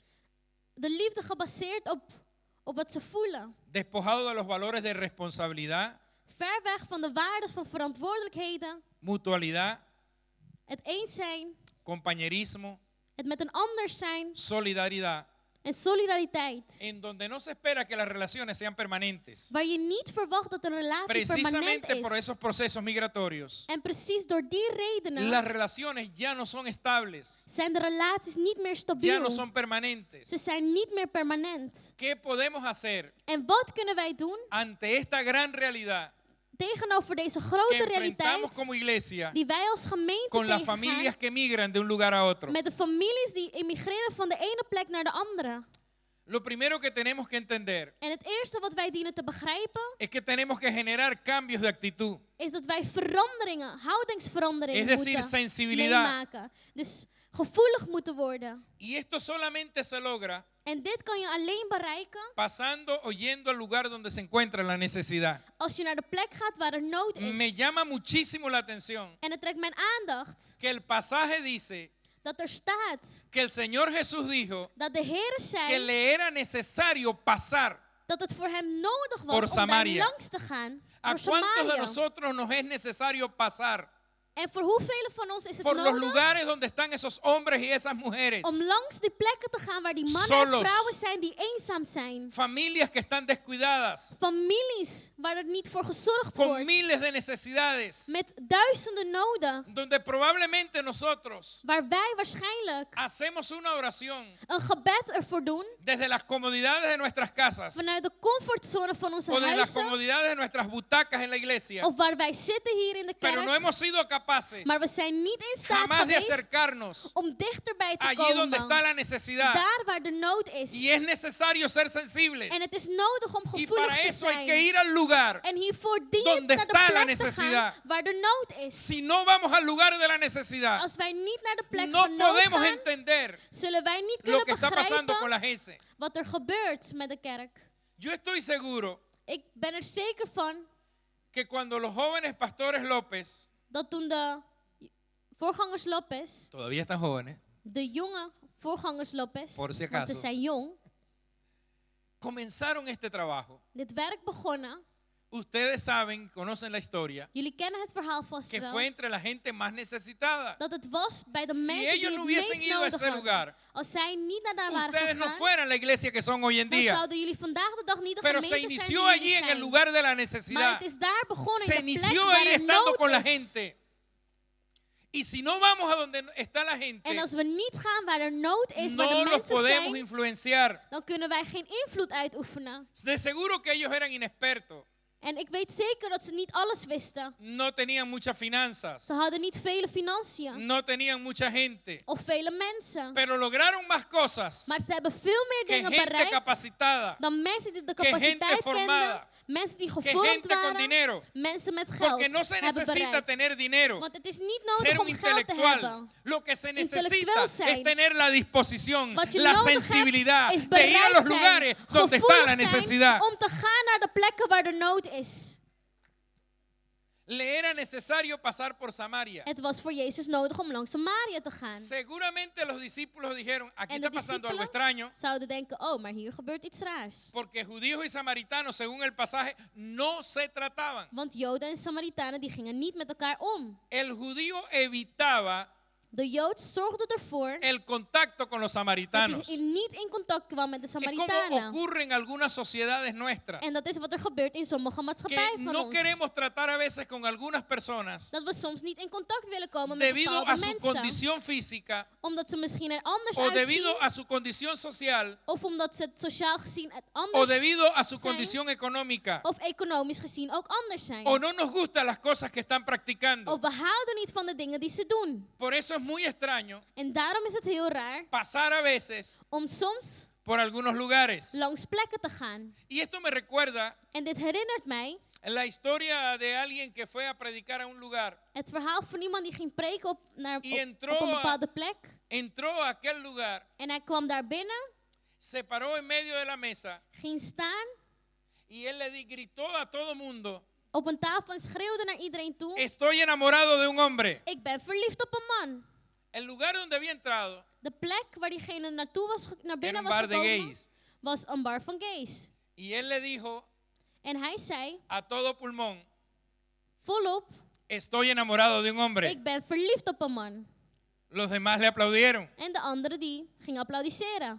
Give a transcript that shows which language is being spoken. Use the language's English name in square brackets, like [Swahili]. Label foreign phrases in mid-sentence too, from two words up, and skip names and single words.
[Dutch] De liefde gebaseerd op wat ze voelen. [Spanish] despojado de los valores de responsabilidad, [Dutch] Ver weg van de waarden van verantwoordelijkheden. [Spanish] mutualidad, [Dutch] Het eens zijn. [Spanish] compañerismo, [Dutch] Het met een ander zijn. [Spanish] solidaridad, [Dutch] En solidariteit. [Spanish] en donde no se espera que las relaciones sean permanentes. [Dutch] Waar je niet verwacht dat een relatie permanent [Spanish] Precisamente por [Dutch] is. [Spanish] esos procesos migratorios, [Dutch] En precies door die redenen [Spanish] las relaciones ya no son estables, [Dutch] zijn de relaties niet meer [Spanish] ya [Dutch] stabiel. [Spanish] no son permanentes. [Dutch] Ze zijn niet meer permanent. [Spanish] ¿Qué podemos hacer [Dutch] En wat kunnen wij doen [Spanish] ante esta gran realidad [Dutch] tegenover deze [Spanish] que [Dutch] grote [Spanish] enfrentamos [Dutch] realiteit [Spanish] como iglesia [Dutch] die wij als gemeente [Spanish] con las [Dutch] tegengaan [Spanish] familias que migran de un lugar a otro? [Dutch] met de families die immigreren van de ene plek naar de andere? [Spanish] Lo primero que tenemos que entender [Dutch] En het eerste wat wij dienen te begrijpen [Spanish] es que tenemos que generar cambios de actitud. [Dutch] is dat wij veranderingen, houdingsveranderingen [Spanish] Es decir, [Dutch] moeten [Spanish] sensibilidad. [Dutch] meemaken. Dus gevoelig moeten worden. [Spanish] Y esto solamente se logra [Dutch] En dit kan je alleen bereiken [Spanish] pasando o yendo al lugar donde se encuentra la necesidad. [Dutch] als je naar de plek gaat waar er nood [Spanish] Me [Dutch] is. [Spanish] llama muchísimo la atención [Dutch] En het trekt mijn aandacht [Spanish] que el pasaje dice [Dutch] dat er staat [Spanish] que el Señor Jesús dijo [Dutch] dat de Heere [Spanish] que [Dutch] zei [Spanish] le era necesario pasar. [Dutch] dat het voor hem nodig [Spanish] Por [Dutch] was om daar [Spanish] Samaria. [Dutch] langs te gaan. [Spanish] ¿A [Dutch] Door [Spanish] cuántos de [Dutch] Samaria. [Spanish] nosotros nos es necesario pasar [Dutch] En voor hoeveel van ons is het [Spanish] por los [Dutch] nodig [Spanish] lugares donde están esos hombres y esas mujeres? [Dutch] om langs die plekken te gaan waar die mannen [Spanish] Solos. [Dutch] en vrouwen zijn die eenzaam zijn. [Spanish] Familias que están descuidadas, [Dutch] Families waar er niet voor gezorgd [Spanish] con [Dutch] wordt. [Spanish] miles de necesidades, [Dutch] Met duizenden noden. [Spanish] donde probablemente nosotros [Dutch] Waar wij waarschijnlijk [Spanish] hacemos una oración [Dutch] een gebed ervoor doen. [Spanish] desde las comodidades de nuestras casas [Dutch] Vanuit de comfortzone van onze [Spanish] o desde las [Dutch] huizen. [Spanish] comodidades de nuestras butacas en la iglesia, [Dutch] Of waar wij zitten hier in de [Spanish] pero no [Dutch] kerk. [Spanish] hemos sido capaces [Dutch] Maar we zijn niet in staat [Spanish] jamás de [Dutch] geweest [Spanish] acercarnos [Dutch] om dichterbij te [Spanish] allí donde [Dutch] komen. [Spanish] está la necesidad. [Dutch] Daar waar de nood is. [Spanish] Y es necesario ser sensibles. [Dutch] En het is nodig om [Spanish] Y [Dutch] gevoelig [Spanish] para [Dutch] te [Spanish] eso hay que [Dutch] zijn. [Spanish] ir al lugar. [Dutch] En hiervoor dient [Spanish] donde [Dutch] naar de [Spanish] está la [Dutch] plek te [Spanish] necesidad. [Dutch] gaan waar de nood is. [Spanish] Si no vamos al lugar de la necesidad, [Dutch] Als wij niet naar de plek [Spanish] no [Dutch] van nood [Spanish] podemos [Dutch] gaan, [Spanish] entender [Dutch] zullen wij niet [Spanish] lo [Dutch] kunnen [Spanish] que está pasando con [Dutch] begrijpen [Spanish] la gente. [Dutch] wat er gebeurt met de kerk. [Spanish] Yo estoy seguro [Dutch] Ik ben er zeker van [Spanish] que cuando los jóvenes pastores López, [Dutch] dat toen de voorgangers Lopez, [Spanish] todavía están jóvenes, [Dutch] de jonge voorgangers Lopez, [Spanish] Por si [Dutch] want ze [Spanish] acaso. [Dutch] zijn jong, [Spanish] comenzaron este trabajo, [Dutch] dit werk begonnen. [Spanish] ustedes saben, conocen la historia, [Dutch] Jullie kennen het verhaal vast [Spanish] que [Dutch] wel. [Spanish] fue entre la gente más necesitada. [Dutch] Dat het was bij de [Spanish] Si [Dutch] mensen die [Spanish] ellos [Dutch] het [Spanish] no hubiesen [Dutch] meest [Spanish] ido a [Dutch] nodig [Spanish] ese [Dutch] hadden. [Spanish] lugar, [Dutch] Als zij niet naar daar waren [Spanish] ustedes no [Dutch] gegaan, [Spanish] fueran la iglesia que son hoy en [Dutch] dan [Spanish] día. [Dutch] zouden jullie vandaag de dag niet de [Spanish] Pero se [Dutch] gemeente zijn [Spanish] inició [Dutch] die [Spanish] allí [Dutch] jullie [Spanish] en el [Dutch] zijn. [Spanish] lugar de la [Dutch] Maar [Spanish] necesidad. [Dutch] het is daar begonnen [Spanish] Se [Dutch] in de plek [Spanish] inició [Dutch] waar [Spanish] ahí [Dutch] er [Spanish] estando [Dutch] nood [Spanish] con la [Dutch] is. [Spanish] gente. Y si no vamos a donde está la gente, [Dutch] En als we niet gaan waar er nood is, waar de [Spanish] no los [Dutch] mensen [Spanish] podemos [Dutch] zijn, [Spanish] influenciar. [Dutch] dan kunnen wij geen invloed uitoefenen. [Spanish] De seguro que ellos eran inexpertos, [Dutch] En ik weet zeker dat ze niet alles wisten. [Spanish] no tenían muchas finanzas, [Dutch] Ze hadden niet vele financiën [Spanish] no tenían mucha gente, [Dutch] of vele mensen. [Spanish] pero lograron más cosas [Dutch] Maar ze hebben veel meer [Spanish] que [Dutch] dingen [Spanish] gente [Dutch] bereikt [Spanish] capacitada, [Dutch] dan mensen die de [Spanish] que gente [Dutch] capaciteit [Spanish] formada, [Dutch] kenden. Mensen die [Spanish] que [Dutch] gevormd [Spanish] gente con [Dutch] waren. [Spanish] dinero. [Dutch] Mensen met geld [Spanish] Porque no se [Dutch] hebben [Spanish] necesita [Dutch] bereikt. [Spanish] tener dinero, [Dutch] Want het is niet [Spanish] ser [Dutch] nodig [Spanish] un [Dutch] om geld te [Spanish] intelectual. [Dutch] hebben. [Spanish] Lo que se necesita [Dutch] Intelectueel [Spanish] es [Dutch] zijn. [Spanish] tener la disposición, [Dutch] Wat je [Spanish] la [Dutch] nodig hebt, [Spanish] sensibilidad [Dutch] is [Spanish] de ir a [Dutch] bereid [Spanish] los [Dutch] zijn, [Spanish] lugares donde está [Dutch] gevoelig [Spanish] la [Dutch] zijn [Spanish] necesidad. [Dutch] om te gaan naar de plekken waar er nood is. [Spanish] Le era necesario pasar por Samaria. [Dutch] Het was voor Jezus nodig om langs Samaria te gaan. [Spanish] Seguramente los discípulos dijeron, aquí [Dutch] En [Spanish] está [Dutch] de [Spanish] pasando algo [Dutch] discípulen [Spanish] extraño, [Dutch] zouden denken, oh, maar hier gebeurt iets raars. [Spanish] porque judíos y samaritanos, según el pasaje, no se trataban. [Dutch] Want Joden en Samaritanen die gingen niet met elkaar om. [Spanish] El judío evitaba [Dutch] De Jood zorgde ervoor [Spanish] el contacto con los [Dutch] dat [Spanish] samaritanos. [Dutch] hij niet in contact kwam met de [Spanish] Es como [Dutch] Samaritanen. [Spanish] ocurre en algunas sociedades nuestras, [Dutch] En dat is wat er gebeurt in sommige [Spanish] que [Dutch] maatschappijen van [Spanish] no [Dutch] ons. [Spanish] queremos tratar a veces con algunas personas [Dutch] Dat we soms niet in contact willen komen met [Spanish] debido [Dutch] bepaalde [Spanish] a su [Dutch] mensen. [Spanish] condición física [Dutch] Omdat ze misschien er anders [Spanish] o debido [Dutch] uitzien. [Spanish] a su condición social [Dutch] Of omdat ze het sociaal gezien het [Spanish] o [Dutch] anders [Spanish] debido a su [Dutch] zijn. [Spanish] condición económica [Dutch] Of economisch gezien ook anders zijn. [Spanish] o no nos gustan las cosas que están practicando. [Dutch] Of we houden niet van de dingen die ze doen. [Spanish] Por eso es muy extraño [Dutch] En daarom is het heel raar [Spanish] pasar a veces [Dutch] om soms [Spanish] por algunos lugares. [Dutch] langs plekken te gaan. [Spanish] Y esto me recuerda [Dutch] En dit herinnert mij [Spanish] la historia de alguien que fue a predicar a un lugar. [Dutch] het verhaal van iemand die ging preken op een [Spanish] entró [Dutch] bepaalde plek. [Spanish] Entró a aquel lugar, [Dutch] En hij kwam daar binnen, [Spanish] se paró en medio de la mesa [Dutch] ging staan [Spanish] y él gritó a todo mundo, [Dutch] op een tafel en schreeuwde naar iedereen toe. [Spanish] estoy enamorado de un hombre. [Dutch] Ik ben verliefd op een man. [Spanish] El lugar donde había entrado [Dutch] De plek waar diegene naartoe was, naar [Spanish] era [Dutch] binnen [Spanish] un [Dutch] was [Spanish] bar de [Dutch] gekomen, [Spanish] gays. [Dutch] was een bar van gays. [Spanish] Y él le dijo [Dutch] En hij zei, [Spanish] a todo pulmón, [Dutch] volop, [Spanish] estoy enamorado de un hombre. [Dutch] ik ben verliefd op een man. [Spanish] Los demás le aplaudieron. [Dutch] En de anderen die gingen applaudisseren.